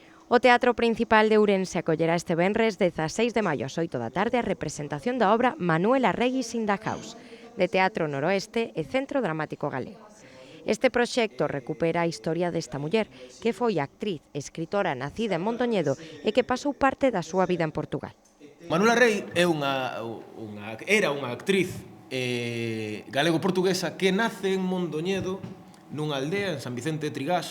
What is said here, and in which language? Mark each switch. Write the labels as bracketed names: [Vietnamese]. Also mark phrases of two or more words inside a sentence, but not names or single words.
[Galician] O Teatro Principal de Ourense acollerá este venres 16 de maio ás 8 da tarde a representación da obra Manuel Arreguis in the House, de Teatro Noroeste e Centro Dramático Galego. Este proxecto recupera a historia desta muller, que foi actriz e escritora nacida en Mondoñedo e que pasou parte da súa vida en Portugal. Manuela Rei era unha actriz galego-portuguesa que nace en Mondoñedo, nunha aldea en San Vicente de Trigás.